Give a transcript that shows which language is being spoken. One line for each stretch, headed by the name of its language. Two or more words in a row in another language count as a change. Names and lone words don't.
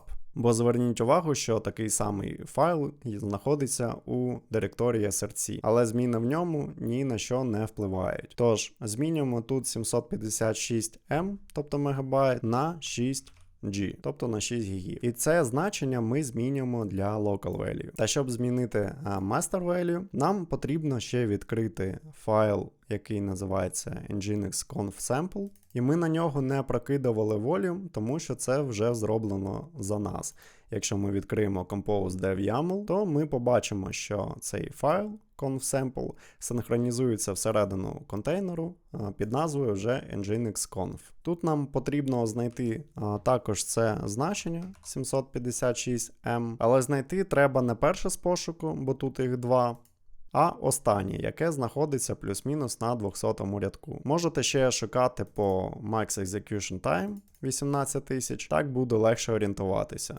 Ukrainian: Бо зверніть увагу, що такий самий файл знаходиться у директорії src, але зміни в ньому ні на що не впливають. Тож, змінюємо тут 756M, тобто мегабайт, на 6G, тобто на 6 гігів. І це значення ми змінюємо для
English: local value.
Ukrainian: Та щоб змінити
English: master value,
Ukrainian: нам потрібно ще відкрити файл, який називається nginx.conf.sample. І ми на нього не прокидували volume, тому що це вже зроблено за нас. Якщо ми відкриємо
English: compose dev YAML,
Ukrainian: то ми побачимо, що цей файл conf.sample синхронізується всередину контейнеру під назвою вже nginx.conf. Тут нам потрібно знайти також це значення 756M, але знайти треба не перше з пошуку, бо тут їх два, а останнє, яке знаходиться плюс-мінус на 200-му рядку. Можете ще шукати по
English: Max Execution Time
Ukrainian: 18 тисяч, так буде легше орієнтуватися.